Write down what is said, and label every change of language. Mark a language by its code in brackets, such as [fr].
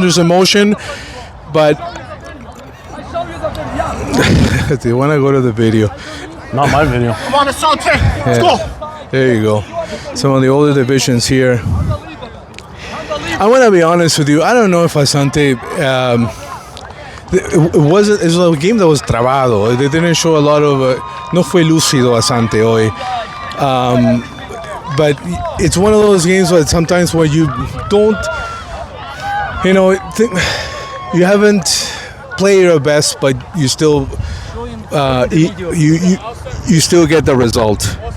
[en] There's emotion, but. Do you want to go to the video? Not my video. Come on, Asante. Let's go. There you go. Some of the older divisions here. I want to be honest with you. I don't know if Asante. It was a game that was trabado. They didn't show a lot of. [es] No fue lúcido Asante hoy. [en] But it's one of those games where sometimes where you don't. You haven't played your best, but you still. You still get the result.